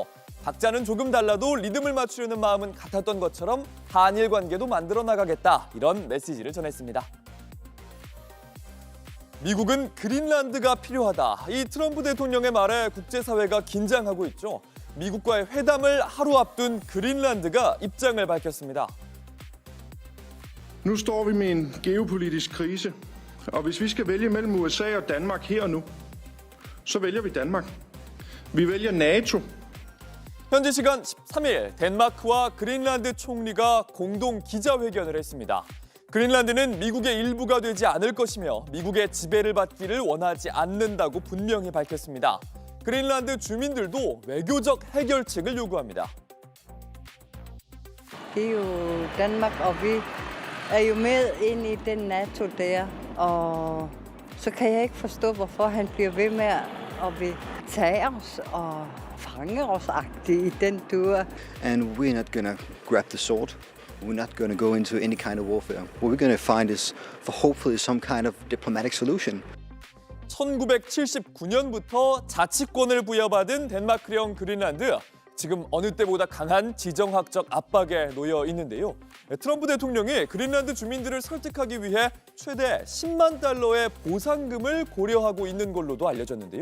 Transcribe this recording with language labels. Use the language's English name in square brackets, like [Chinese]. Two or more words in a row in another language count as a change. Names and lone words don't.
[Korean] 박자는 조금 달라도 리듬을 맞추려는 마음은 같았던 것처럼 한일 관계도 만들어 나가겠다, 이런 메시지를 전했습니다. 미국은 그린란드가 필요하다. 이 트럼프 대통령의 말에 국제사회가 긴장하고 있죠. 미국과의 회담을 하루 앞둔 그린란드가 입장을 밝혔습니다. [Danish] Nu står vi med en geopolitisk krise, og hvis vi skal vælge mellem USA og Danmark her og nu, så vælger vi Danmark. Vi vælger NATO. [Korean] 현지 시간 13일 덴마크와 그린란드 총리가 공동 기자회견을 했습니다. 그린란드는 미국의 일부가 되지 않을 것이며 미국의 지배를 받기를 원하지 않는다고 분명히 밝혔습니다. 그린란드 주민들도 외교적 해결책을 요구합니다. [Danish] Danmark, og vi er jo med ind i den NATO der, og så kan jeg ikke forstå, hvorfor han bliver ved med at vil tage os og fange os-agtigt i den tur. [English] And we're not going to grab the sword. We're not going to go into any kind of warfare. What we're going to find is, for hopefully, some kind of diplomatic solution. [Korean] 1979년부터 자치권을 부여받은 덴마크령 그린란드. 지금 어느 때보다 강한 지정학적 압박에 놓여 있는데요. 트럼프 대통령이 그린란드 주민들을 설득하기 위해 최대 10만 달러의 보상금을 고려하고 있는 걸로도 알려졌는데요.